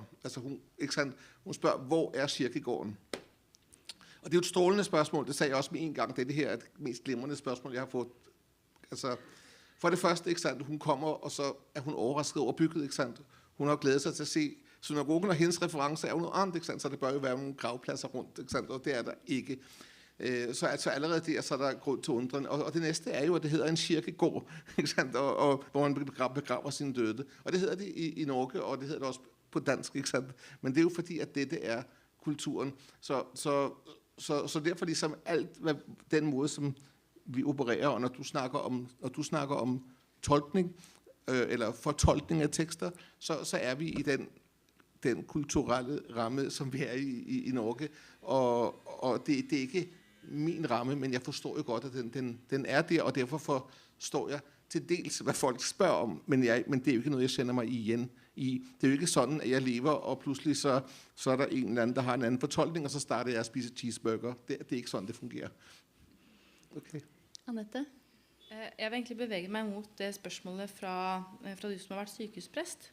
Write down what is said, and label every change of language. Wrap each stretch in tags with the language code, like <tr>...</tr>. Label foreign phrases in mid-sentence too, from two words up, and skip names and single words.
<no>Altså hun spør, hvor er kirkegården? Og det er jo et strålende spørsmål, det sagde jeg også med en gang. Det her er det mest glimrende spørsmål jeg har fått. Altså, for det første, hun kommer, og så er hun overrasket over bygget. Hun har glædet seg til å se synagogen, og hendes reference er jo noe annet, så det bør jo være noen gravpladser rundt, og det er der ikke.</no> <da>Så altså allerede der så er der grund til undren. Og det næste er jo, at det hedder en kirkegård, og hvor man begraver sine døde. Og det hedder det i Norge, og det hedder det også på dansk, men det er jo fordi, at dette er kulturen. Så derfor liksom alt den måde, som vi opererer, og når du snakker om tolkning, eller fortolkning av tekster, så er vi i den kulturelle ramme, som vi er i Norge.</da> <no>Og det er ikke min ramme, men jeg forstår jo godt, at den er der, og derfor forstår jeg til dels, hvad folk spør om, men det er jo ikke noe jeg kjenner meg igjen i. Det er jo ikke sånn at jeg lever, og plutselig så er der en eller annen, der har en annen fortolkning, og så starter jeg å spise cheeseburger. Det er ikke sånn det fungerer. Okay. Annette? Jeg vil egentlig bevege meg mot det spørsmålet fra du som har vært sykehusprest.</no>